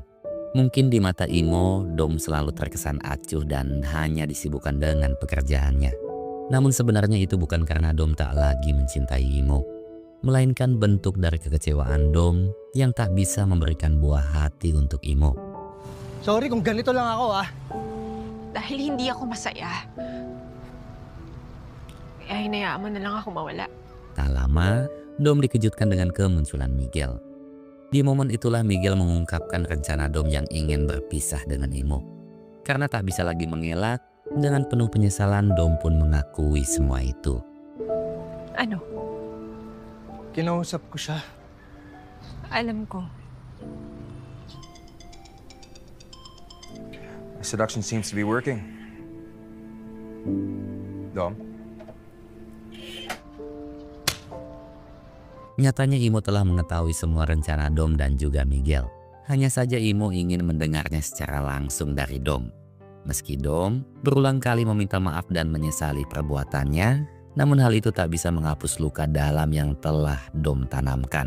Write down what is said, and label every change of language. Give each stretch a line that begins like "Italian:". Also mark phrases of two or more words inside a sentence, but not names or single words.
Indonesian: Mungkin di mata Imo, Dom selalu terkesan acuh dan hanya disibukkan dengan pekerjaannya. Namun sebenarnya itu bukan karena Dom tak lagi mencintai Imo, melainkan bentuk dari kekecewaan Dom yang tak bisa memberikan buah hati untuk Imo.
Filipino: Sorry kung ganito lang ako Dahil hindi ako masaya, kaya hinayaan mo na lang ako mawala.
Indonesian: Tak lama, Dom dikejutkan dengan kemunculan Miguel. Di momen itulah Miguel mengungkapkan rencana Dom yang ingin berpisah dengan Imo. Karena tak bisa lagi mengelak, dengan penuh penyesalan Dom pun mengakui semua itu.
Filipino: Ano? Kinausap ko siya. Alam ko.
English: The seduction seems to be working. Dom?
Indonesian: Nyatanya Imo telah mengetahui semua rencana Dom dan juga Miguel. Hanya saja Imo ingin mendengarnya secara langsung dari Dom. Meski Dom berulang kali meminta maaf dan menyesali perbuatannya, namun hal itu tak bisa menghapus luka dalam yang telah Dom tanamkan.